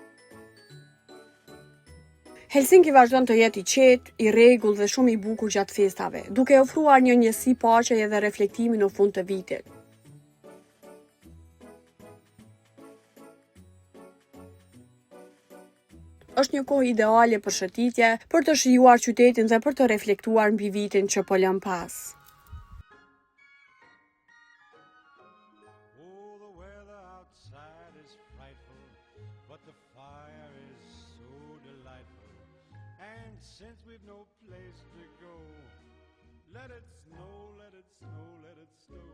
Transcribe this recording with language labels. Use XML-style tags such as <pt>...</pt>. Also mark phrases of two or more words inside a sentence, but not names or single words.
<sq>Helsinki vazhdon të jetë i qetë, i rregull dhe shumë i bukur gjatë festave, duke ofruar një njësi paqeje dhe reflektimi në fund të vitit. Është një kohë ideale për shëtitje, për të shijuar qytetin dhe për të reflektuar mbi vitin që po lëm pas.</sq> <en>And since we've no place to go, let it snow, let it snow, let it snow.</en>